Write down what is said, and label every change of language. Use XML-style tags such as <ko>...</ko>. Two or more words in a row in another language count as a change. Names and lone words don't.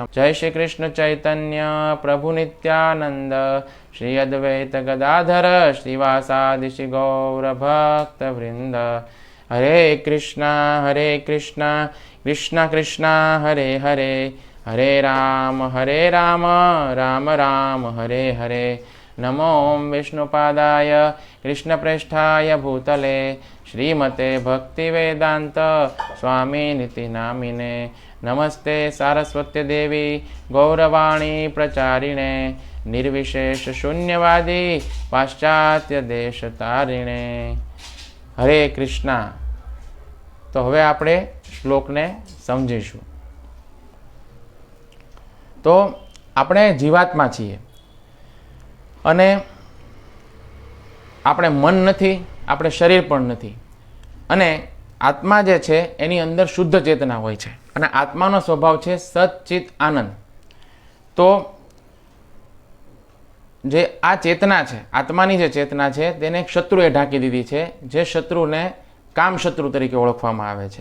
<gu>જય શ્રી કૃષ્ણ ચૈતન્ય પ્રભુ નિત્યાનંદ શ્રી અદ્વૈત ગદાધર શ્રીવાસાદિ શ્રી ગૌર ભક્ત વૃંદ। હરે કૃષ્ણ કૃષ્ણ કૃષ્ણ હરે હરે, હરે રામ રામ રામ હરે હરે,</gu> <sa>नमो विष्णुपादाय कृष्णप्रेष्ठाय भूतले श्रीमते भक्तिवेदांत स्वामिनिति नामिने नमस्ते सारस्वती देवी गौरवाणी प्रचारिणे निर्विशेष शून्यवादी पाश्चात्य देश तारिणे। हरे कृष्णा।</sa> <gu>તો હવે આપણે શ્લોકને સમજીશું। तो આપણે જીવાત્મા છીએ અને આપણે મન નથી, આપણે શરીર પણ નથી અને આત્મા જે છે એની અંદર શુદ્ધ ચેતના હોય છે અને આત્માનો સ્વભાવ છે સચ્ચિત આનંદ। તો જે આ ચેતના છે, આત્માની જે ચેતના છે તેને એક શત્રુએ ઢાંકી દીધી છે, જે શત્રુને કામ શત્રુ તરીકે ઓળખવામાં આવે છે।</gu>